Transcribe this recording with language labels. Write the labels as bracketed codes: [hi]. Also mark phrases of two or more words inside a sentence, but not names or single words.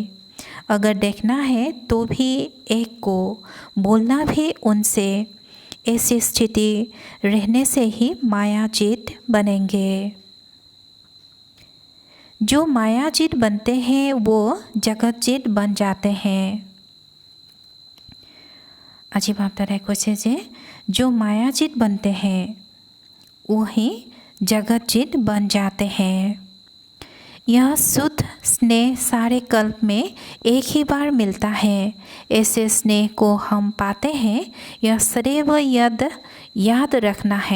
[hi] अगर देखना है तो भी एक को बोलना भी उनसे। ऐसी स्थिति रहने से ही मायाजीत बनेंगे। जो मायाजीत बनते हैं वो जगतजीत बन जाते हैं। [as] আজি ভাবদাদাই কৈছে যে [hi] जो मायाजीत बनते हैं वही जगतजीत बन जाते हैं। यह शुद्ध स्नेह सारे कल्प में एक ही बार मिलता है। ऐसे स्नेह को हम पाते हैं, यह सदैव याद रखना है।